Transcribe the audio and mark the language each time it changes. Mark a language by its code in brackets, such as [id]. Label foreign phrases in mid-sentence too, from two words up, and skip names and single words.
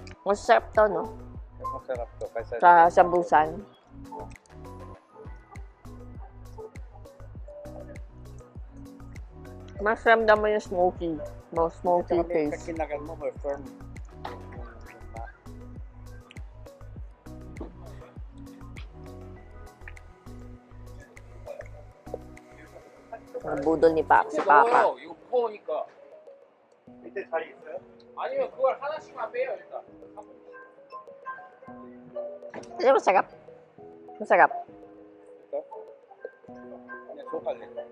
[tl] Masarap to, no? Masarap to. Kaysa Sa Busan. Mas ramdam mo yung smoky. [en] More smoky taste. [tl] Kinagal mo, [en] more firm. [tl] Ang budol ni si Papa. [ko] 이거 무거우니까. 밑에 잘 있어요? 아니면 그걸 하나씩만 빼요 일단. [tl] Ano masarap? Masarap. [ko] 그냥 줘갈래.